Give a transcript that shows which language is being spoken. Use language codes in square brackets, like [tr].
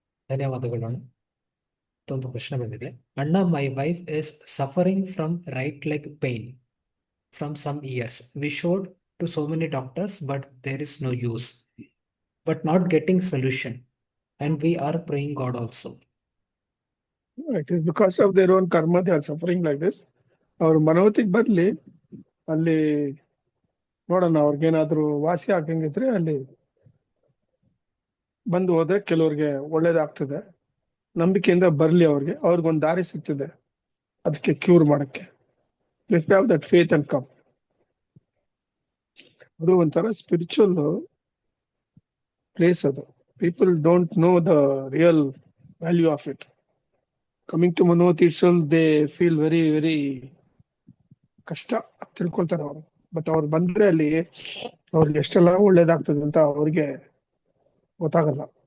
[kn] ಧನ್ಯವಾದಗಳು ಅಣ್ಣ. ಮತ್ತೊಂದು ಪ್ರಶ್ನೆ ಬಂದಿದೆ. [en] ಅಣ್ಣ, my wife is suffering from right leg pain from some years. We showed to so many doctors but there is no use, but not getting solution, and we are praying God also. It is because of their own karma they are suffering like this. [kn] ಅವ್ರ ಮನೋತಿಗೆ ಬರ್ಲಿ, ಅಲ್ಲಿ ನೋಡೋಣ ಅವ್ರಿಗೇನಾದ್ರು ವಾಸಿ ಆಗಂಗಿದ್ರೆ ಅಲ್ಲಿ ಬಂದು ಹೋದ್ರೆ ಕೆಲವ್ರಿಗೆ ಒಳ್ಳೇದಾಗ್ತದೆ. ನಂಬಿಕೆಯಿಂದ ಬರ್ಲಿ, ಅವ್ರಿಗೊಂದು ದಾರಿ ಸಿಗ್ತದೆ ಅದಕ್ಕೆ ಕ್ಯೂರ್ ಮಾಡಕ್ಕೆ. [en] Let's have that faith and come. [kn] ಅದು ಒಂಥರ ಸ್ಪಿರಿಚುವಲ್ ಪ್ಲೇಸ್ ಅದು. [en] People don't know the real value of it. Coming to Manoti itself, they feel very, very [kn] ಕಷ್ಟ ತಿಳ್ಕೊಳ್ತಾರೆ ಅವರು. ಬಟ್ ಅವ್ರು ಬಂದ್ರೆ ಅಲ್ಲಿ ಅವ್ರಿಗೆ ಎಷ್ಟೆಲ್ಲ ಒಳ್ಳೇದಾಗ್ತದೆ ಅಂತ ಅವ್ರಿಗೆ ಗೊತ್ತಾಗಲ್ಲ.